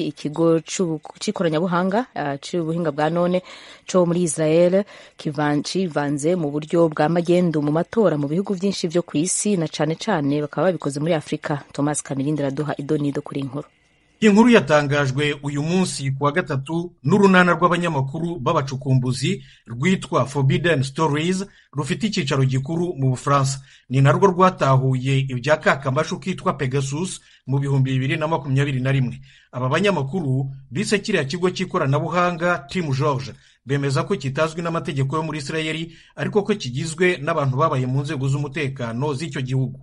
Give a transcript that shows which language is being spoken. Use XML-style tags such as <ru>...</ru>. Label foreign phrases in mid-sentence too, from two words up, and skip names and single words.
<rn>Ikigo c'ikoranabuhanga c'ubuhinga bwa none co muri Israel kivanze mu buryo bwa magendu mu matora mu bihugu vyinshi vyo ku isi na cane cane bakaba babikoze muri Afrika. Thomas Kamirindi araduha idonido kuri inkuru.</rn> <rw>Inkuru yatangajwe uyu munsi kuwa gatatu n'urunana rw'abanyamakuru b'abacukumbuzi rwitwa Forbidden Stories rufite icyicaro gikuru mu Bufaransa. Ni narwo rwatahuye ibya kakambashu kitwa Pegasus mu 2021. Aba banyamakuru bise kiriya kigo cy'ikoranabuhanga Team George bemeza ko kitazwi n'amategeko yo muri Israeli ariko ko kigizwe n'abantu babaye mu nzego z'umutekano z'icyo gihugu.</rw>